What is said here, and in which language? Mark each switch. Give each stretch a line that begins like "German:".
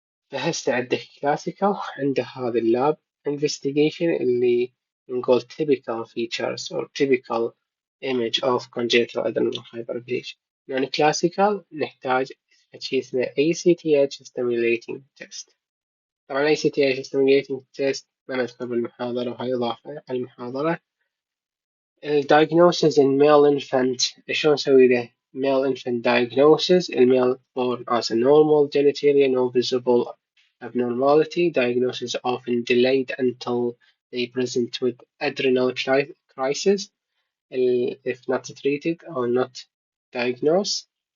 Arabic: فهسه عندك
English: classical
Arabic: عنده هذا اللاب
English: investigation اللي نقول typical features or typical image of congenital adrenal hyperplasia. Non-classical
Arabic: نحتاج شيء اسمه
English: ACTH stimulating test.
Arabic: طبعا ACTH stimulating test ما نذكر بالمحاضرة وهي إضافة على المحاضرة.
English: diagnosis in male infant
Arabic: شلون نسوي له
English: male infant diagnosis male born as a normal genitalia no visible abnormality diagnosis often delayed until they present with adrenal crisis if not treated or not diagnosed